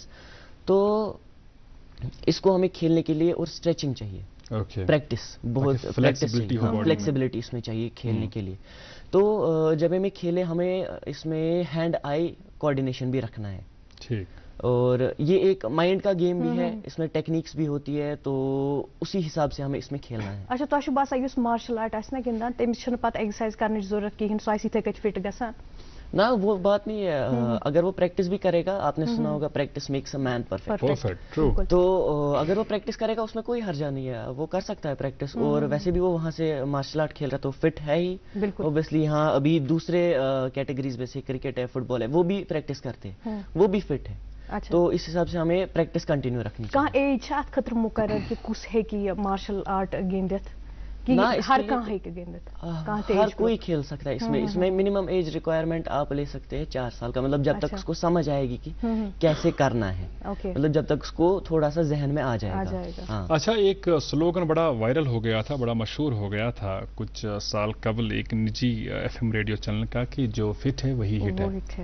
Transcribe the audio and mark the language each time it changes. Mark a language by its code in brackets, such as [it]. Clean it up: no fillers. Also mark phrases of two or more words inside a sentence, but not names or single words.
[ur] تو اس کو ہمیں کھیلنے کے لیے اور اسٹریچنگ چاہیے, پریکٹس بہت فلیکسیبلٹی اس میں چاہیے کھیلنے کے لیے. تو جب ہمیں کھیلے ہمیں اس میں [en] hand eye coordination [ur] بھی رکھنا ہے. ٹھیک. اور یہ ایک مائنڈ کا گیم بھی ہے, اس میں ٹیکنیکس بھی ہوتی ہے, تو اسی حساب سے ہمیں اس میں کھیلنا ہے. [ks] اچھا تۄہہِ چھُو باسان یُس [en] martial art [ks] آسہِ نا گِنٛدان تٔمِس چھُنہٕ پتہٕ ایٚگزرسایز کرنٕچ ضروٗرت کِہیٖنۍ, سُہ آسہِ یِتھَے کٔٹھۍ فِٹ گژھان؟ [ur] نہ وہ بات نہیں ہے, اگر وہ پریکٹس بھی کرے گا, آپ نے سنا ہوگا [en] practice makes a man perfect, [ur] تو اگر وہ پریکٹس کرے گا اس میں کوئی حرجہ نہیں ہے, وہ کر سکتا ہے پریکٹس. اور ویسے بھی وہ وہاں سے [en] martial art [ur] کھیل رہا تو فٹ ہے ہی اوبیسلی. ہاں ابھی دوسرے کیٹیگریز میں سے کرکٹ ہے, فٹ بال ہے, وہ بھی پریکٹس کرتے ہیں, وہ بھی فٹ ہے. تو اس حساب سے ہمیں پریکٹس کنٹینیو رکھنی چاہیے. [ks] کانٛہہ ایج چھا اتھ خٲطرٕ مُقرر کہ کُس ہیٚکہِ یہِ [en] martial art [ks] گِنٛدِتھ؟ ہر کانٛہہ ہیٚکہِ گِنٛدِتھ, [ur] ہر کوئی کھیل سکتا ہے اس میں. اس میں [en] minimum age requirement [ur] آپ لے سکتے ہیں 4 سال کا, مطلب جب تک اس کو سمجھ آئے گی کہ کیسے کرنا ہے, مطلب جب تک اس کو تھوڑا سا ذہن میں آ جائے گا. اچھا, ایک سلوگن بڑا وائرل ہو گیا تھا, بڑا مشہور ہو گیا تھا کچھ سال قبل ایک نجی FM [en] radio channel [ur] کا کہ جو فٹ ہے وہی ہٹ ہے.